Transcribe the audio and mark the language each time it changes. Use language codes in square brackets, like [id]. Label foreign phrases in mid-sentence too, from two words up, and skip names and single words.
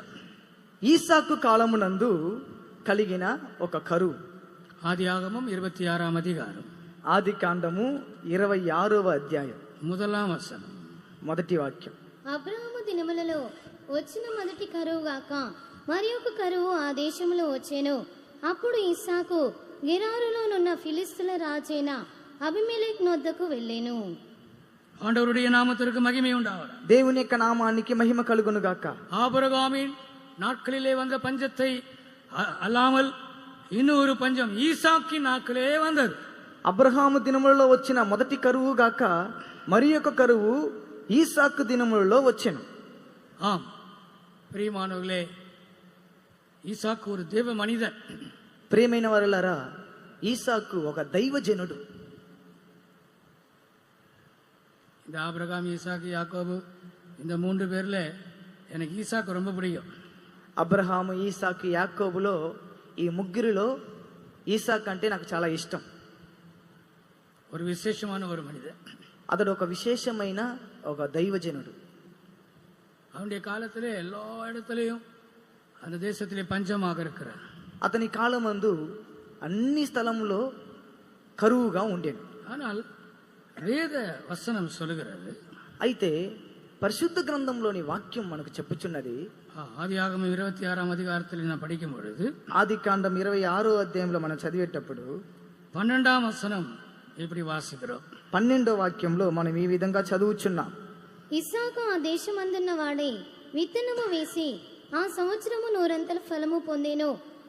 [te] ఈసాకు కాలమునందు కలిగిన ఒక కరువు. [ta] ஆதியாகமம் 26ஆம் அதிகாரம், [te] ఆది కాండము 26వ అధ్యాయం 1వ వచనం, మొదటి వాక్యం. అబ్రహాము దినములలో వచ్చిన మొదటి కరువు గాక మరి ఒక కరువు ఆ దేశంలో వచ్చెను. అప్పుడు ఇస్సాకు గెరారులోనున్న ఫిలిస్తీయుల రాజైన అబీమెలెకు నొద్దకు వెళ్ళెను. [ta] ஆண்டவருடைய நாமத்திற்கு மகிமை உண்டாவதாக. [te] దేవుని యొక్క నామానికి మహిమ కలుగును గాక. [ta] ஆபிரகாமின் நாட்களிலே வந்த பஞ்சத்தை அல்லாமல் இன்னொரு பஞ்சம் ஈசாக்கின் நாட்களே வந்தது. [te] అబ్రహాము దినములలో వచ్చిన మొదటి కరువు గాక మరి ఒక కరువు ఈసాకు దినములలో వచ్చెను. [ta] ஆம் பிரியமானவர்களே, ஈசாக்கு ஒரு தேவ மனிதன். [te] ప్రియమైన వారలారా, ఈసాకు ఒక దైవజనుడు. [ta] இந்த ஆபிரகாம், ஈசாக்கு, யாக்கோபு, இந்த 3 பேர்ல எனக்கு ஈசாக்கு ரொம்ப பிடிக்கும். [te] అబ్రహాము, ఈసాకు, యాకోబులో ఈ ముగ్గురిలో ఈసాకు అంటే నాకు చాలా ఇష్టం. [ta] ஒரு விசேஷமான ஒரு மனிதன். [te] అతడు ఒక విశేషమైన ఒక దైవజనుడు. [ta] அவனுடைய காலத்திலே எல்லா இடத்திலையும் அந்த தேசத்திலே பஞ்சமாக இருக்கிறார். [te] అతని కాలమందు అన్ని స్థలంలో కరువుగా ఉండేది. [ta] ஆனால் வேத வசனம் சொல்லுகிறது, [te] అయితే పరిశుద్ధ గ్రంథంలోని వాక్యం మనకు చెప్పుచున్నది. [ta] ஆதியாகமம் 26ஆம் அதிகாரத்தில் நான் படிக்கும் பொழுது, [te] ఆది కాండం 26వ అధ్యాయంలో మనం చదివేటప్పుడు [ta] 12ஆம் வசனம் இப்படி வாசிக்கிறோம். [te] 12వ వాక్యంలో మనం ఈ విధంగా చదువుచున్నాం. ఇస్సాకు ఆ దేశమందున్న వాడే విత్తనము వేసి ఆ సంవత్సరము 100 ఫలము పొందెను.